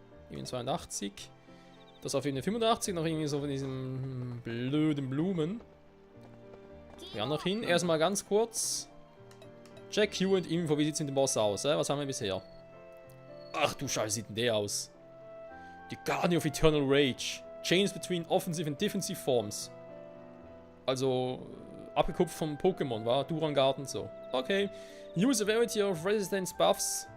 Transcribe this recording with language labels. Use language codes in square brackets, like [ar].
[de] Ebene 82. Das auf Ebene 85. Noch irgendwie so von diesen blöden Blumen. Ja, noch hin. Erstmal ganz kurz. Check Q und Info. Wie sieht es mit dem Boss aus? Was haben wir bisher? Ach du Scheiße, sieht denn der aus? [en] The Guardian of Eternal Rage. Chains between offensive and defensive forms. [de] Also, abgekupft vom Pokémon, war Duran Garden so. Okay. [en] Use a variety of resistance buffs.